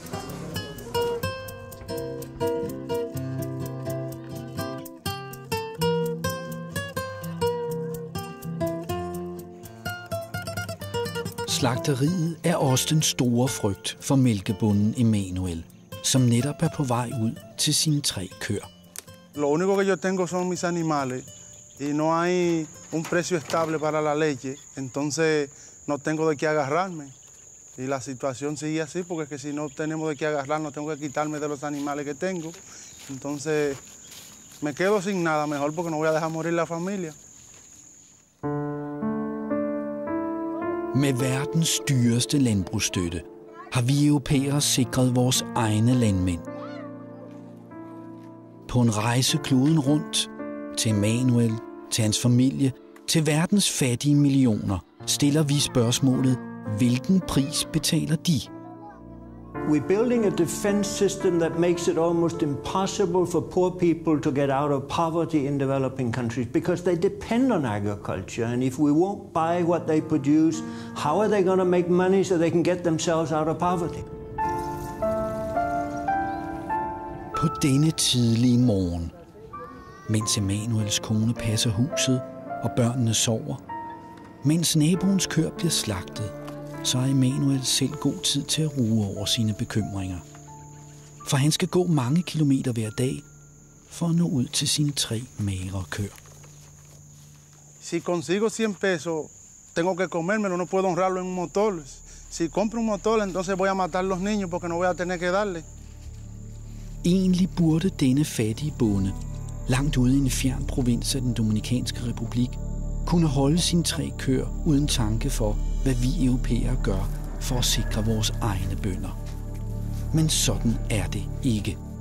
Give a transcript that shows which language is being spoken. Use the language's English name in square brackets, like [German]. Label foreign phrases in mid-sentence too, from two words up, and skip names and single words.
[Danish] Slagteriet er også den store frygt for mælkebonden Emanuel, som netop er på vej ud til sine 3 køer. [Spanish] Lo único que yo tengo son mis animales y no hay un precio estable para la leche, entonces no tengo de qué agarrarme. Y la situación sigue así porque es que si no tenemos de qué agarrarnos, tengo que quitarme de los animales que tengo. Entonces me quedo sin nada, mejor porque no voy a dejar morir la familia. [Danish] Med verdens dyreste landbrugsstøtte har vi europæere sikret vores egne landmænd. På en rejse kloden rundt, til Emanuel, til hans familie, til verdens fattige millioner, stiller vi spørgsmålet, hvilken pris betaler de? [English] We're building a defense system that makes it almost impossible for poor people to get out of poverty in developing countries because they depend on agriculture. And if we won't buy what they produce, how are they going to make money so they can get themselves out of poverty? [Danish] På denne tidlige morgen, mens Emanuels kone passer huset og børnene sover, mens naboens køer bliver slagtet, så har Emanuel selv god tid til at ruge over sine bekymringer. For han skal gå mange kilometer hver dag for at nå ud til sine 3 magre køer. [Spanish] Si consigo 100 pesos, tengo que comérmelo, no puedo honrarlo en un motor. Si compro un motor, entonces voy a matar los niños porque no voy a tener que darle. [Danish] Egentlig burde denne fattige bonde, langt ude i en fjern provins af den Dominikanske Republik, kunne holde sine 3 køer uden tanke for, hvad vi europæere gør for at sikre vores egne bønder. Men sådan er det ikke.